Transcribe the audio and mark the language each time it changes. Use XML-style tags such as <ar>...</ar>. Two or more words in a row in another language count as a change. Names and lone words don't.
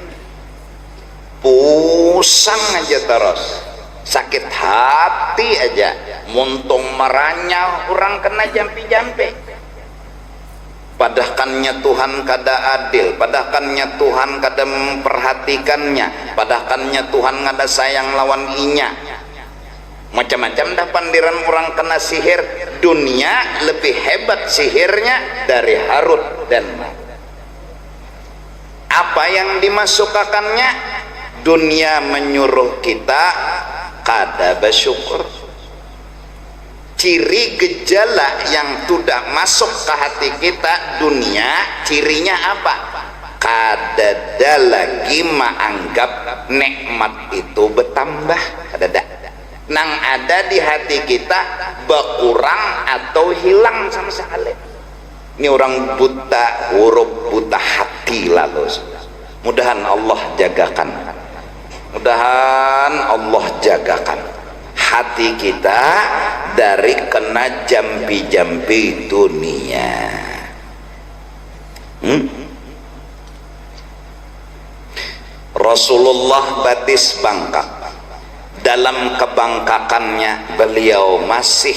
<bjn>pusang aja terus sakit hati aja muntung marahnya orang kena jampi-jampi padahkannya Tuhan kada adil padahkannya Tuhan kada memperhatikannya padahkannya Tuhan kada sayang lawan inya macam-macam dah pandiran orang kena sihir dunia lebih hebat sihirnya dari Harut dan Marut apa yang dimasukkannya dunia menyuruh kita kada bersyukur</bjn> <id>ciri gejala yang sudah masuk ke hati kita dunia cirinya apa</id> <bjn>kada lagi menganggap nikmat itu bertambah kada nang ada di hati kita berkurang atau hilang sama sekali ini orang buta huruf buta hati lalu mudahan Allah jagakan mudahan Allah jagakan hati kita dari kena jampi-jampi dunia Rasulullah batis bangkak dalam kebangkakannya beliau masih</bjn>